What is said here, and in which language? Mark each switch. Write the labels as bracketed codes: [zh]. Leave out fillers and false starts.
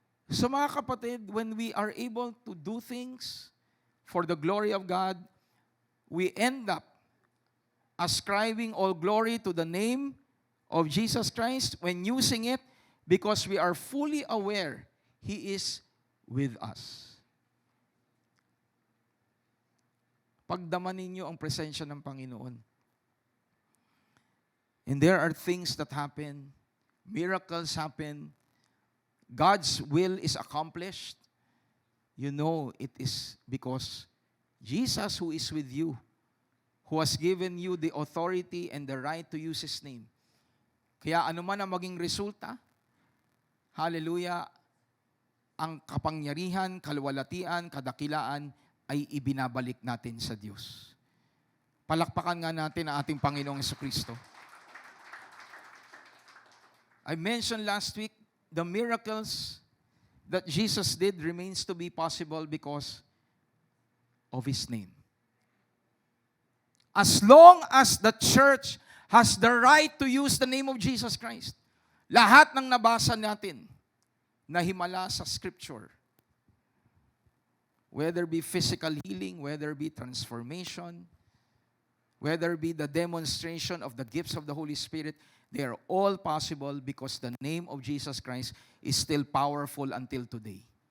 [en] So [tl] mga kapatid, [en] when we are able to do things for the glory of God, we end up ascribing all glory to the name of Jesus Christ when using it because we are fully aware He is with us. [tl] Pagdaman ninyo ang presensya ng Panginoon. [en] And there are things that happen, miracles happen, God's will is accomplished. You know it is because Jesus who is with you, who has given you the authority and the right to use His name. [tl] Kaya ano man ang maging resulta, hallelujah, ang kapangyarihan, kalwalatian, kadakilaan ay ibinabalik natin sa Diyos. Palakpakan nga natin ang ating Panginoong Jesucristo. [en] I mentioned last week, the miracles that Jesus did remains to be possible because of His name. As long as the church has the right to use the name of Jesus Christ, [tl] lahat ng nabasa natin na himala sa Scripture, [en] whether be physical healing, whether be transformation, whether be the demonstration of the gifts of the Holy Spirit, they are all possible because the name of Jesus Christ is still powerful until today.